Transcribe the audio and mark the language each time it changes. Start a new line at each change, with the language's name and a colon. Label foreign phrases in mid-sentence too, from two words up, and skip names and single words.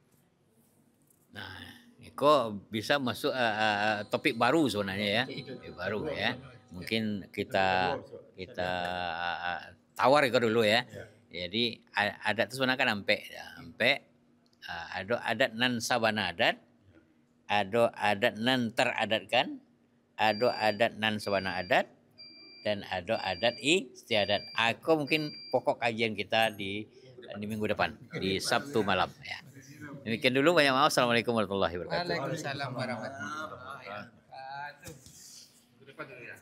Indonesian: Iya. Nah, kok bisa masuk topik baru sebenarnya ya, topik baru ya. Mungkin kita tawar itu dulu ya. Jadi adat itu sebenarnya kan ampe ada
Minangkabau: adat nan sabana adat,
Indonesian: ada
Minangkabau: adat nan teradatkan,
Indonesian: ada
Minangkabau: adat nan sabana adat,
Indonesian: dan ada adat istiadat. Aku mungkin pokok kajian kita di minggu depan di Sabtu malam ya. Demikian dulu, banyak maaf.
Arabic: السلام عليكم ورحمة الله وبركاته. وعليكم السلام ورحمة الله وبركاته.
Indonesian: Ke depan dulu ya.